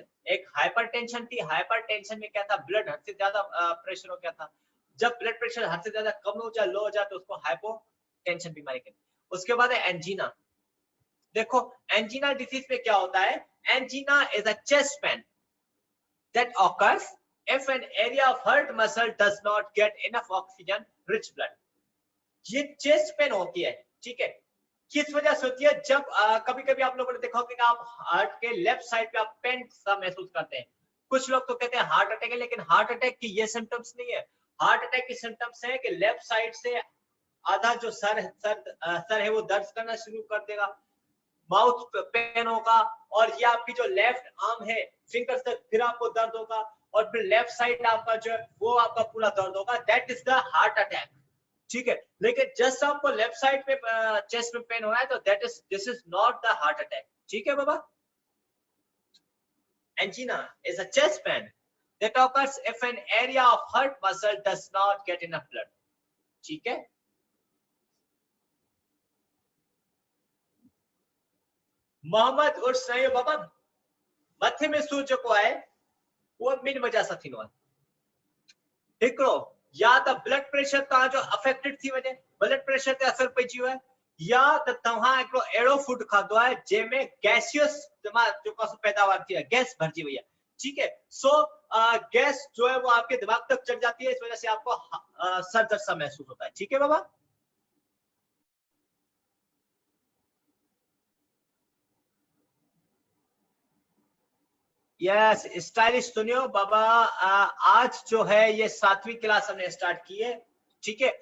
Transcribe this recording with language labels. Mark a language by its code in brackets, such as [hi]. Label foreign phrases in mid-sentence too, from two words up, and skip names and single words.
[hi] एक हाइपरटेंशन थी, हाइपरटेंशन में क्या था, ब्लड हद से ज्यादा प्रेशर हो गया था। जब [en] blood pressure [hi] हद से ज्यादा कम हो जाए, लो हो जाए, तो उसको हाइपोटेंशन बीमारी कहते हैं। उसके बाद है एंजीना। देखो एंजीना डिजीज में क्या होता है, [en] angina is a chest pain, that occurs if an area of heart muscle does not get enough oxygen rich blood. [hi] ये [en] chest pain [hi] होती है, ठीक है, किस वजह से होती है? जब कभी कभी आप लोगों ने देखा होगा कि आप हार्ट के [en] left side [hi] पे आप पेन सा महसूस करते हैं। कुछ लोग तो कहते हैं [en] heart attack [hi] है, लेकिन [en] heart attack [hi] की ये सिम्टम्स नहीं है। [en] heart attack [hi] की सिम्टम्स है कि [en] left side [hi] से आधा जो सर है वो दर्द करना शुरू कर देगा, [en] mouth pain [hi] होगा, और ये आपकी जो [en] left arm [hi] है फिंगर से फिर आपको दर्द होगा, और फिर [en] left side [hi] आपका जो है वो आपका पूरा दर्द होगा। [en] that is the heart attack, [hi] ठीक है। लेकिन जस्ट आपको [en] left side [hi] पे चेस्ट में पेन हो रहा है तो [en] this is not the heart attack, [hi] ठीक है बाबा। [en] angina is a chest pain that occurs if an area of heart muscle does not get enough blood, [hi] ठीक है। [sd] मोहम्मद उर्फ सही बाबा मथे में सूर जेको आहे उहो ॿिनि वजह सां थींदो आहे। हिकिड़ो या त [en] blood pressure [sd] तव्हांजो अफेक्टेड थी वञे, [en] blood pressure [sd] ते असर पइजी वञे, या त तव्हां हिकिड़ो अहिड़ो फूड खाधो आहे जंहिंमें गैसियस जेको पैदावार थी आहे, गैस भरजी वई है, ठीक है। [hi] सो गैस जो है वो आपके दिमाग तक चढ़ जाती है, इस वजह से आपको सर दर्द सा महसूस होता है, ठीक है बाबा। [en] yes stylish [hi] सुनियो बाबा, आज जो है ये 7वीं क्लास हमने स्टार्ट की है, ठीक है।